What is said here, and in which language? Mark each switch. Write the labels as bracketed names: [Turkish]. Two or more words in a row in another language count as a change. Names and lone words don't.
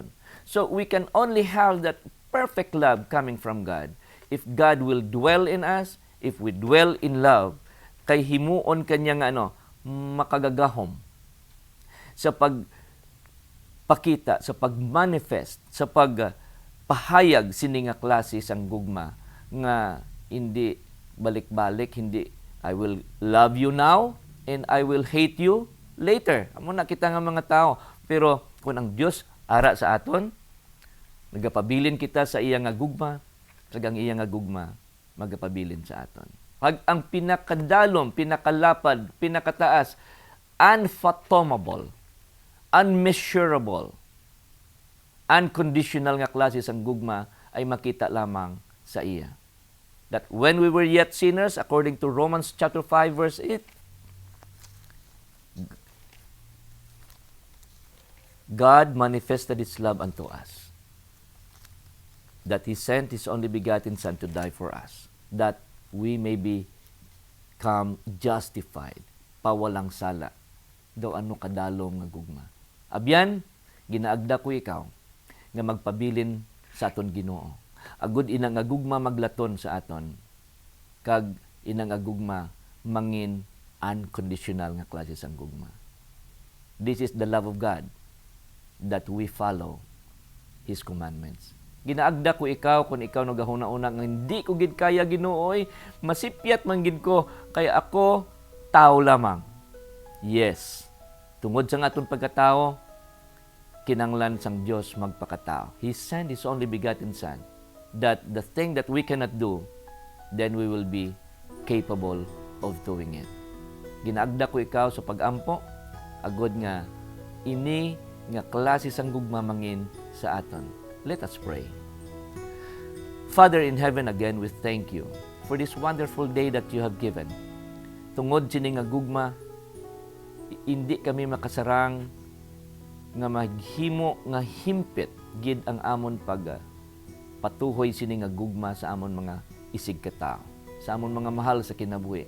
[English] So we can only have that perfect love coming from God if God will dwell in us, if we dwell in love, [Hiligaynon] kay himuon kanya nga makagagahom sa pagpakita, sa pagmanifest, sa pagpahayag sini nga klase sang gugma nga hindi balik-balik, hindi [English] I will love you now and I will hate you later. [Hiligaynon] Amo na kita nga mga tao. Pero kung ang Dios ara sa aton, nagapabilin kita sa iya nga gugma, sagang iya nga gugma magapabilin sa aton. Pag ang pinakadalom, pinakalapad, pinakataas, [English] unfathomable, unmeasurable, unconditional [Hiligaynon] nga klase sang gugma ay makita lamang sa iya. [English] That when we were yet sinners, according to Romans chapter 5 verse 8, God manifested His love unto us, that He sent His only begotten Son to die for us, that we may become justified, [Filipino] pawalang sala. [Hiligaynon] Daw ano kadalom nga gugma. Abyan, ginaagda ko ikaw, nga magpabilin sa aton Ginoo. Agud ina nga gugma maglaton sa aton, kag ina nga gugma mangin unconditional nga klase sang gugma. [English] This is the love of God, that we follow His commandments. [Hiligaynon] Ginaagda ko ikaw kung ikaw nagahuna-una nga hindi ko gid kaya Ginoo, masipyat man gid ko kaya ako tao lamang. Yes, tungod sa aton pagkatao, kinanglan sang Dios magpakatao. [English] He sent His only begotten Son, that the thing that we cannot do, then we will be capable of doing it. [Hiligaynon] Ginaagda ko ikaw sa pag-ampo, agod nga ini nga klase sang gugma mangin sa aton. [English] Let us pray. Father in heaven, again, we thank you for this wonderful day that you have given. [Hiligaynon] Tungod sini nga gugma, hindi kami makasarang nga maghimo nga himpit gid ang amon patuhoy sini nga gugma sa amon mga isig katao, sa amon mga mahal sa kinabuhi.